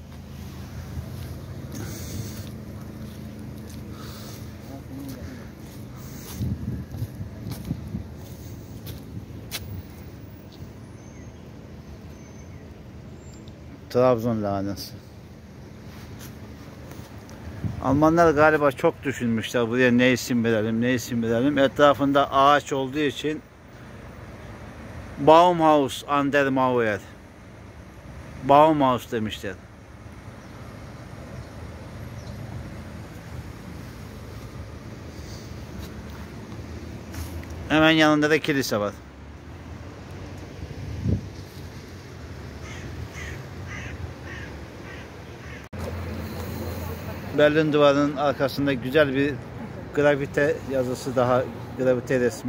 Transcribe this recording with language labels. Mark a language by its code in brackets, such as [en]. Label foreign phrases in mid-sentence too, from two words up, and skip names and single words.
[tr] Trabzon lahanası. Almanlar galiba çok düşünmüşler buraya ne isim verelim, ne isim verelim. Etrafında ağaç olduğu için [de] Baumhaus an der Mauer. [tr] Baumhaus demişler. Hemen yanında da kilise var. Berlin Duvarı'nın arkasında güzel bir gravite yazısı, daha gravite resmi.